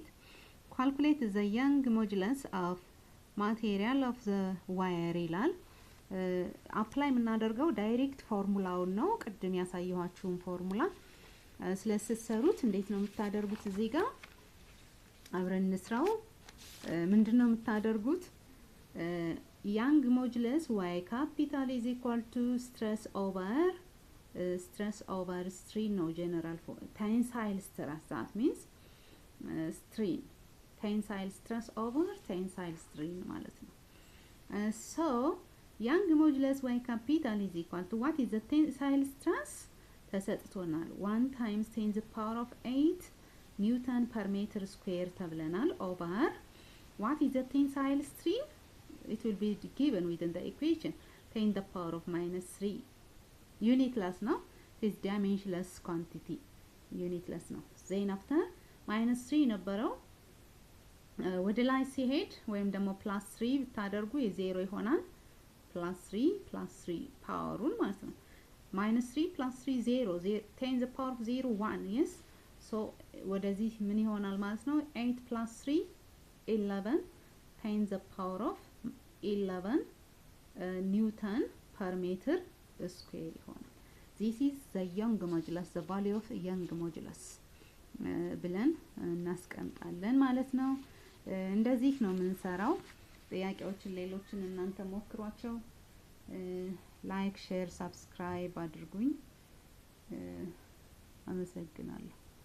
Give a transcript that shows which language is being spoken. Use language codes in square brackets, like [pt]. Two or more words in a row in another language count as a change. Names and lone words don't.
[en] Calculate the young modulus of material of the wire [am] ይላል apply የምናደርገው [en] direct formula [am] ነው ቅድም ያሳየኋችሁን ፎርሙላ ስለሰሰሩት እንዴት ነው የምታደርጉት እዚህ ጋር አብረን እንስራው ምንድነው የምታደርጉት [en] young modulus y capital is equal to stress over strain no general for tensile stress that means strain tensile stress over tensile strain [am] ማለት ነው [en] so young modulus y capital is equal to what is the tensile stress ተሰጥቶናል 1 times 10 the power of 8 Newton per meter square ተብለናል over what is the tensile strain it will be given within the equation 10 the power of -3 unitless no this dimensionless quantity unitless no then after -3 [am] ነበረው ወደ ላይ ሲሄድ ወይም ደግሞ +3 ብታደርጉ የ0 ይሆናል +3 ፓወሩን ማለት ነው -3 +3 0 10 [en] the power of 0 1 yes so [am] ወደዚህ ምን ይሆናል ማለት ነው 8 +3 11 10 [en] the power of [am] 11 [en] Newton per meter square [am] ይሆናል [en] this is the young modulus the value of young modulus [am] ብለን እናስቀምጣለን ማለት ነው እንደዚህ ነው የምንሰራው ጥያቄዎችን ሌሎችን እናንተ ሞክሯቸው [en] like share subscribe [am] አድርጉኝ አመሰግናለሁ